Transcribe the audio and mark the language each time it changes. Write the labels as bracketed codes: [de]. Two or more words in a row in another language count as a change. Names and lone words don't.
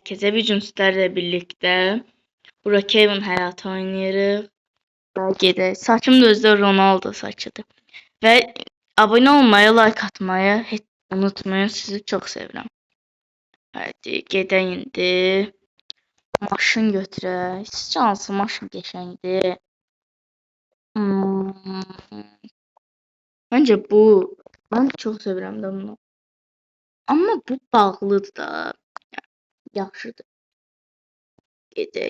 [tr] Herkese bir gün sizlerle birlikte Brookhaven hayatı oynayırıq. [az] Gedək. Saçım da özdə Ronaldo saçıdır. [tr] Ve abone olmayı, like atmayı hiç unutmayın. [az] Sizi çok sevirəm. Hadi gedək indi. Maşın götürək. Sizcə hansı maşın qəşəngdir? [tr] Hmm, Bence bu. [az] Ben çok sevirəm də bunu. Ama bu bağlıdır da. Yaxşıdır. Gedək.